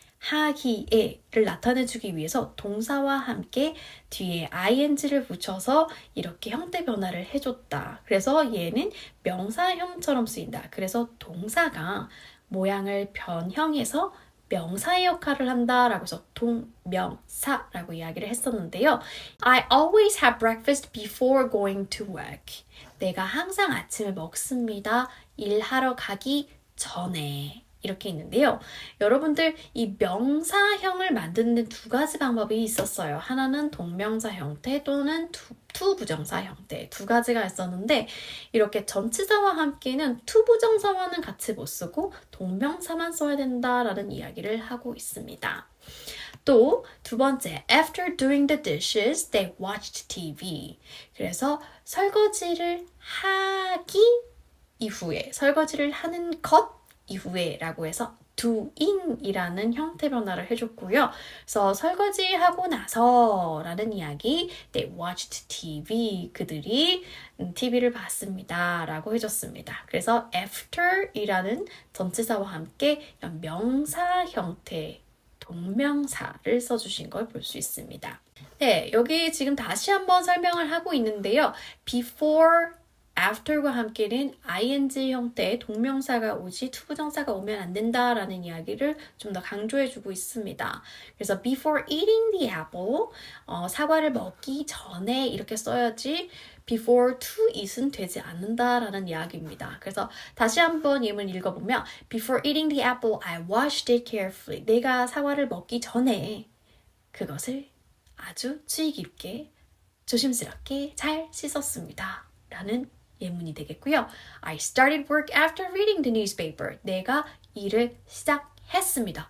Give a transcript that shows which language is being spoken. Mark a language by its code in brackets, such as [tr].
[ko] 하기에를 나타내주기 위해서 동사와 함께 뒤에 ing를 붙여서 이렇게 형태 변화를 해줬다. 그래서 얘는 명사형처럼 쓰인다. 그래서 동사가 모양을 변형해서 명사의 역할을 한다라고 해서 동명사라고 이야기를 했었는데요. [en] I always have breakfast before going to work. [ko] 내가 항상 아침을 먹습니다. 일하러 가기 전에. 이렇게 있는데요. 여러분들 이 명사형을 만드는 두 가지 방법이 있었어요. 하나는 동명사 형태 또는 투부정사 형태 두 가지가 있었는데 이렇게 전치사와 함께는 투부정사와는 같이 못 쓰고 동명사만 써야 된다라는 이야기를 하고 있습니다. 또 두 번째, [en] after doing the dishes, they watched TV. [ko] 그래서 설거지를 하기 이후에 설거지를 하는 것 이후에 라고 해서 doing이라는 형태 변화를 해줬고요. 그래서 설거지하고 나서 라는 이야기 [en] They watched TV. [ko] 그들이 TV를 봤습니다. 라고 해줬습니다. 그래서 after이라는 전치사와 함께 명사 형태 동명사를 써주신 걸 볼 수 있습니다. 네, 여기 지금 다시 한번 설명을 하고 있는데요. before after과 함께는 ing 형태의 동명사가 오지 투부정사가 오면 안 된다라는 이야기를 좀 더 강조해주고 있습니다. 그래서 [en] before eating the apple, [ko] 사과를 먹기 전에 이렇게 써야지 [en] before to eat [ko] 은 되지 않는다라는 이야기입니다. 그래서 다시 한번 예문 읽어보면 [en] before eating the apple, I washed it carefully. [ko] 내가 사과를 먹기 전에 그것을 아주 주의 깊게 조심스럽게 잘 씻었습니다. 라는 예문이 되겠고요. [en] I started work after reading the newspaper. [ko] 내가 일을 시작했습니다.